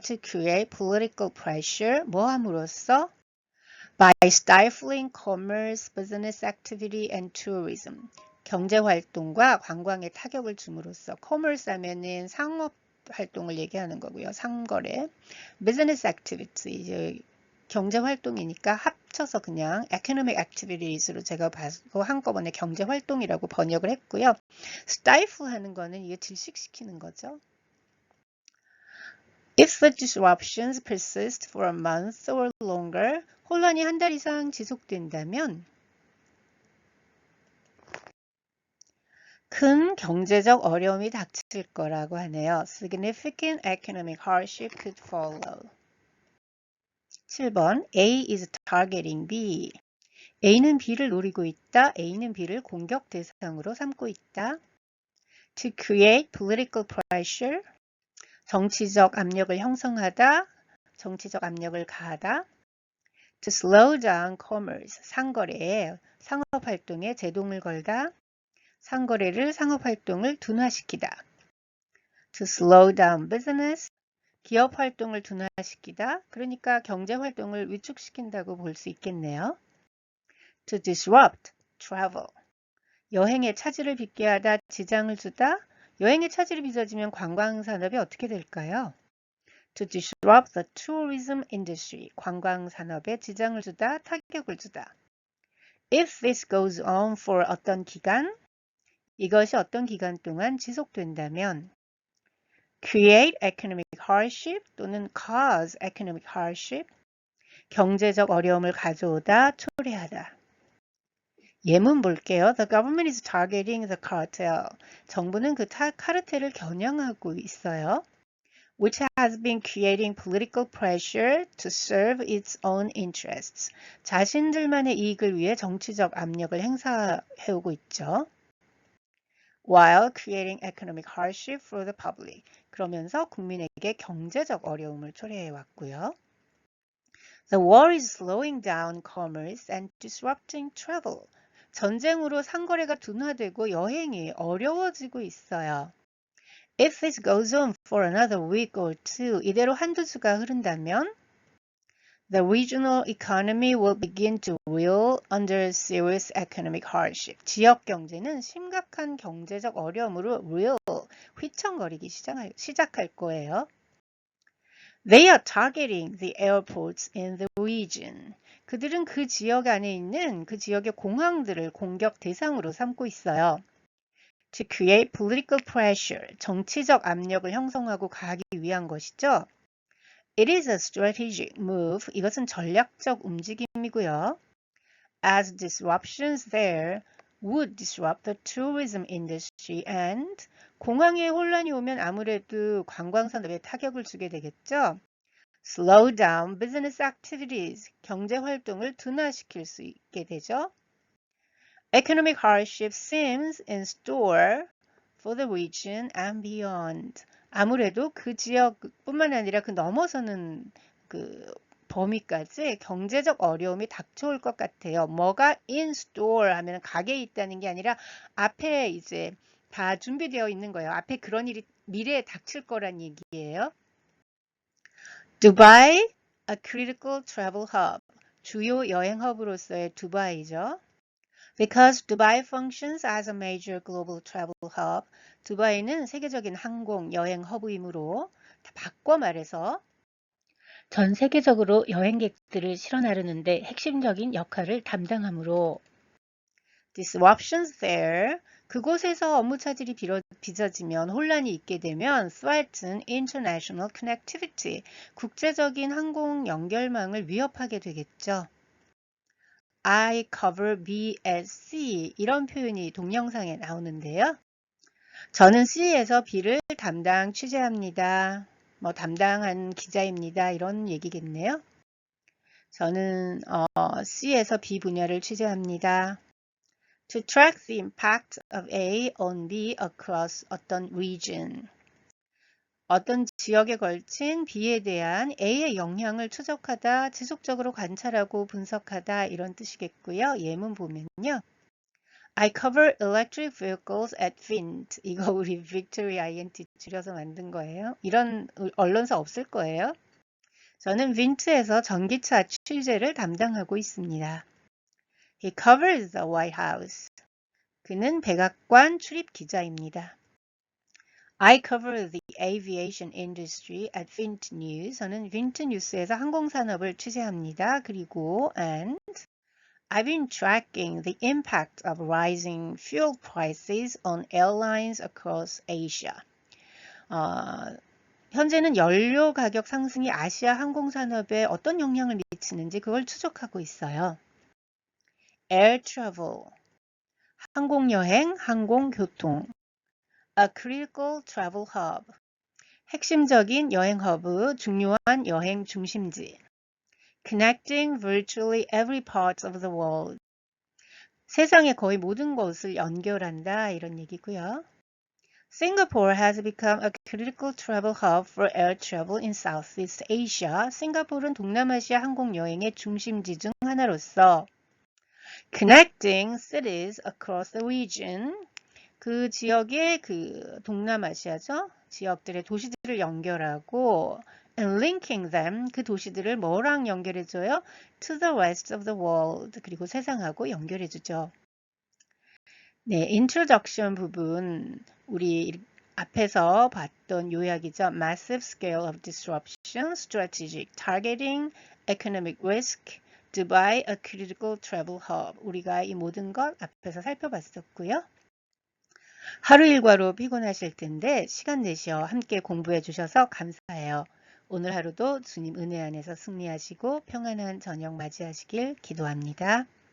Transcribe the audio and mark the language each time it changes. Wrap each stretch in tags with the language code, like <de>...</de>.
<en>To create political pressure,</en> <ko>뭐 함으로써?</ko> <en>By stifling commerce, business activity and tourism.</en> <ko>경제 활동과 관광에 타격을 줌으로써. commerce 하면은 상업 활동을 얘기하는 거고요. 상거래. business activity, 경제 활동이니까 합쳐서 그냥</ko> <en>economic activities</en> <ko>로 제가 봐서 한꺼번에 경제 활동이라고 번역을 했고요. stifle 하는 거는 이게 질식시키는 거죠. If the disruptions persist for a month or longer, 혼란이 한 달 이상 지속된다면 큰 경제적 어려움이 닥칠 거라고 하네요.</ko> <en>Significant economic hardship could follow.</en> <ko>7번</ko> <en>A is targeting B.</en> <ko>A는 B를 노리고 있다. A는 B를 공격 대상으로 삼고 있다.</ko> <en>To create political pressure.</en> <ko>정치적 압력을 형성하다. 정치적 압력을 가하다.</ko> <en>To slow down commerce.</en> <ko>상거래에 상업활동에 제동을 걸다. 상거래를 상업활동을 둔화시키다.</ko> <en>To slow down business.</en> <ko>기업 활동을 둔화시키다. 그러니까 경제 활동을 위축시킨다고 볼 수 있겠네요.</ko> <en>To disrupt travel.</en> <ko>여행의 차질을 빚게 하다, 지장을 주다. 여행의 차질이 빚어지면 관광산업이 어떻게 될까요?</ko> <en>To disrupt the tourism industry.</en> <ko>관광산업에 지장을 주다, 타격을 주다.</ko> <en>If this goes on for</en> <ko>어떤 기간, 이것이 어떤 기간 동안 지속된다면</ko> <en>create economic hardship</en> <ko>또는</ko> <en>cause economic hardship,</en> <ko>경제적 어려움을 가져오다, 초래하다. 예문 볼게요.</ko> <en>The government is targeting the cartel.</en> <ko>정부는 그 카르텔을 겨냥하고 있어요.</ko> <en>Which has been creating political pressure to serve its own interests.</en> <ko>자신들만의 이익을 위해 정치적 압력을 행사해오고 있죠.</ko> <en>While creating economic hardship for the public.</en> <ko>그러면서 국민에게 경제적 어려움을 초래해왔고요.</ko> <en>The war is slowing down commerce and disrupting travel.</en> <ko>전쟁으로 상거래가 둔화되고 여행이 어려워지고 있어요.</ko> <en>If this goes on for another week or two,</en> <ko>이대로 한두 주가 흐른다면</ko> <en>the regional economy will begin to reel under serious economic hardship.</en> <ko>지역 경제는 심각한 경제적 어려움으로 reel, 휘청거리기 시작할 거예요.</ko> <en>They are targeting the airports in the region.</en> <ko>그들은 그 지역 안에 있는 그 지역의 공항들을 공격 대상으로 삼고 있어요.</ko> <en>To create political pressure,</en> <ko>정치적 압력을 형성하고 가기 위한 것이죠.</ko> <en>It is a strategic move.</en> <ko>이것은 전략적 움직임이고요.</ko> <en>as disruptions there would disrupt the tourism industry and</en> <ko>공항에 혼란이 오면 아무래도 관광산업에 타격을 주게 되겠죠.</ko> <en>slow down business activities,</en> <ko>경제 활동을 둔화시킬 수 있게 되죠.</ko> <en>Economic hardship seems in store for the region and beyond.</en> <ko>아무래도 그 지역뿐만 아니라 그 넘어서는 그 범위까지 경제적 어려움이 닥쳐올 것 같아요. 뭐가 in store 하면 가게에 있다는 게 아니라 앞에 이제 다 준비되어 있는 거예요. 앞에 그런 일이 미래에 닥칠 거란 얘기예요.</ko> <en>Dubai, a critical travel hub.</en> <ko>주요 여행 허브로서의 두바이죠.</ko> <en>Because Dubai functions as a major global travel hub,</en> <ko>두바이는 세계적인 항공 여행 허브이므로 다 바꿔 말해서 전 세계적으로 여행객들을 실어 나르는데 핵심적인 역할을 담당하므로</ko> <en>disruptions there,</en> <ko>그곳에서 업무 차질이 빚어지면 혼란이 있게 되면</ko> <en>threaten international connectivity,</en> <ko>국제적인 항공 연결망을 위협하게 되겠죠.</ko> <en>I cover B as C</en> <ko>이런 표현이 동영상에 나오는데요. 저는 C에서 B를 담당 취재합니다. 뭐 담당한 기자입니다. 이런 얘기겠네요. 저는 C에서 B 분야를 취재합니다.</ko> <en>To track the impact of A on B across</en> <ko>어떤</ko> <en>region.</en> <ko>어떤 지역에 걸친 B에 대한 A의 영향을 추적하다, 지속적으로 관찰하고 분석하다 이런 뜻이겠고요. 예문 보면요.</ko> <en>I cover electric vehicles at Vint.</en> <ko>이거 우리 Victory INT 줄여서 만든 거예요. 이런 언론사 없을 거예요. 저는 빈트에서 전기차 취재를 담당하고 있습니다.</ko> <en>He covers the White House.</en> <ko>그는 백악관 출입 기자입니다.</ko> <en>I cover the aviation industry at Vint News.</en> <ko>저는 빈트 뉴스에서 항공산업을 취재합니다. 그리고</ko> <en>and I've been tracking the impact of rising fuel prices on airlines across Asia.</en> <ko>현재는 연료 가격 상승이 아시아 항공산업에 어떤 영향을 미치는지 그걸 추적하고 있어요.</ko> <en>Air travel,</en> <ko>항공여행, 항공교통.</ko> <en>A critical travel hub,</en> <ko>핵심적인 여행 허브, 중요한 여행 중심지.</ko> <en>Connecting virtually every part of the world.</en> <ko>세상의 거의 모든 것을 연결한다 이런 얘기고요.</ko> <en>Singapore has become a critical travel hub for air travel in Southeast Asia.</en> <ko>싱가포르는 동남아시아 항공 여행의 중심지 중 하나로서</ko> <en>connecting cities across the region.</en> <ko>그 지역의 그 동남아시아죠. 지역들의 도시들을 연결하고</ko> <en>and linking them.</en> <ko>그 도시들을 뭐랑 연결해줘요?</ko> <en>To the rest of the world.</en> <ko>그리고 세상하고 연결해주죠. 네, introduction 부분 우리 앞에서 봤던 요약이죠.</ko> <en>Massive scale of disruption, strategic targeting, economic risk, Dubai, a critical travel hub.</en> <ko>우리가 이 모든 것 앞에서 살펴봤었고요. 하루 일과로 피곤하실 텐데 시간 내셔 함께 공부해 주셔서 감사해요. 오늘 하루도 주님 은혜 안에서 승리하시고 평안한 저녁 맞이하시길 기도합니다.</ko>